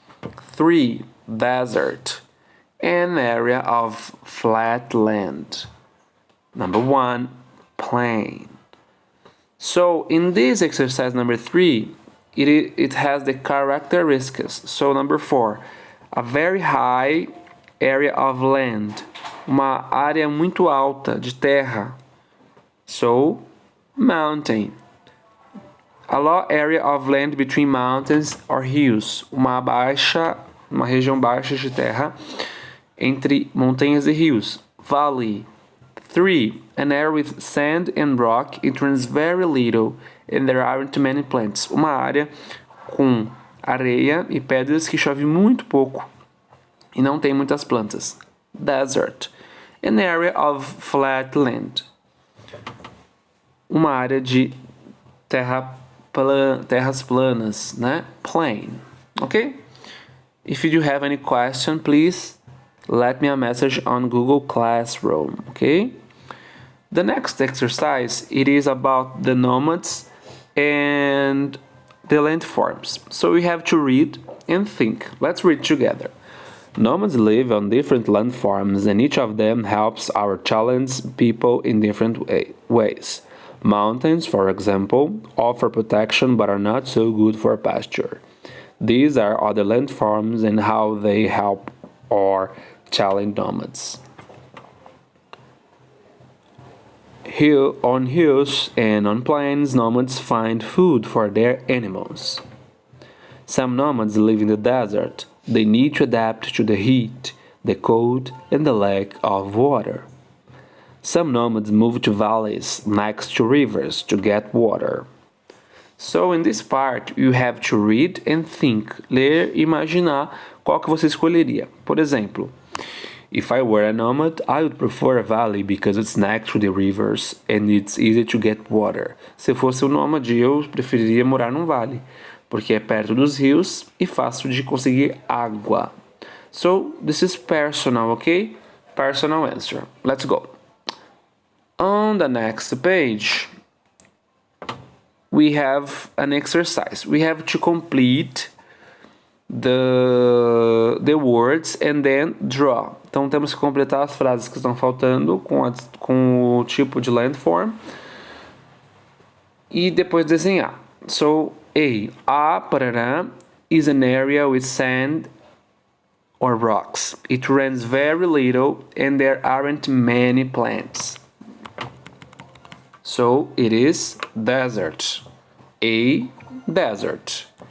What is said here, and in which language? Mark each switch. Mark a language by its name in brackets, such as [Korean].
[English] 3. Desert. An area of flat land. Number 1. Plain. So in this exercise number 3, it has the characteristics. So number 4, a very high area of land. [Portuguese] Uma área muito alta de terra. [English] So, mountain. A low area of land between mountains or hills. [Portuguese] Uma região baixa de terra entre montanhas e rios. [English] Valley. 3. An area with sand and rock. It rains very little and there aren't many plants. [Portuguese] Uma área com areia e pedras que chove muito pouco e não tem muitas plantas. Desert. [English] An area of flat land. [Portuguese] Uma área de terras planas, né? [English] Plain. Okay? If you have any question, please let me a message on Google Classroom. Okay? The next exercise, it is about the nomads and the landforms. So we have to read and think. Let's read together. Nomads live on different landforms and each of them helps or challenges people in different ways. Mountains, for example, offer protection but are not so good for pasture. These are other landforms and how they help or challenge nomads. On hills and on plains, nomads find food for their animals. Some nomads live in the desert. They need to adapt to the heat, the cold, and the lack of water. Some nomads move to valleys next to rivers to get water. So, in this part, you have to read and think. [Portuguese] Ler e imaginar qual que você escolheria. Por exemplo, [English] if I were a nomad, I would prefer a valley because it's next to the rivers and it's easy to get water. [Portuguese] Se eu fosse um nômade, eu preferiria morar num vale, porque é perto dos rios e fácil de conseguir água. [English] So, this is personal, okay? Personal answer. Let's go. On the next page, we have an exercise. We have to complete the words and then draw. [Portuguese] Então temos que completar as frases que estão faltando com o tipo de landform e depois desenhar. [English] So, A parará is an area with sand or rocks. It rains very little and there aren't many plants. So it is desert. A, desert.